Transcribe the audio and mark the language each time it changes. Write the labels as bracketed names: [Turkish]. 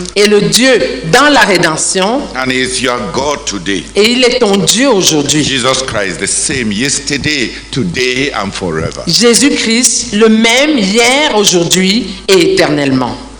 [French] et le Dieu dans la rédemption [English] and he is your God today. [French] et il est ton Dieu aujourd'hui. [English] Jesus Christ, the same yesterday, today, and forever. [French] Jésus-Christ, le même hier, aujourd'hui et éternellement.